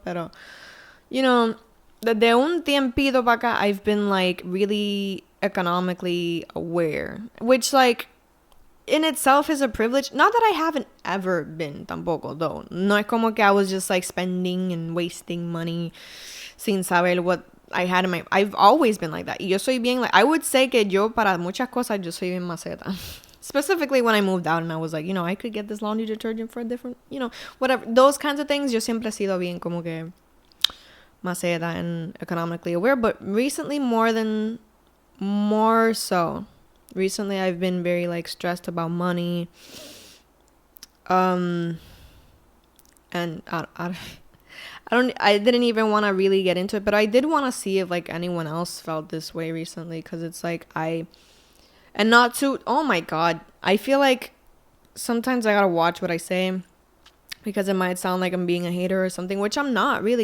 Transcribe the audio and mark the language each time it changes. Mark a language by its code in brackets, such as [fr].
[en] Pero, you know, de un tiempito para acá, I've been like really economically aware, which like in itself is a privilege. Not that I haven't ever been tampoco, though. No es como que I was just like spending and wasting money sin saber what I had in my... I've always been like that. [es] Y yo soy bien like... I would say que yo para muchas cosas yo soy bien maceta. [en] Specifically when I moved out and I was like, you know, I could get this laundry detergent for a different, you know, whatever. Those kinds of things, yo siempre he sido bien como que maceta and economically aware. But recently more so. Recently I've been very like stressed about money. And I didn't even want to really get into it, but I did want to see if like anyone else felt this way recently, because it's like and not to, oh my god, I feel like sometimes I gotta watch what I say because it might sound like I'm being a hater or something, which I'm not really.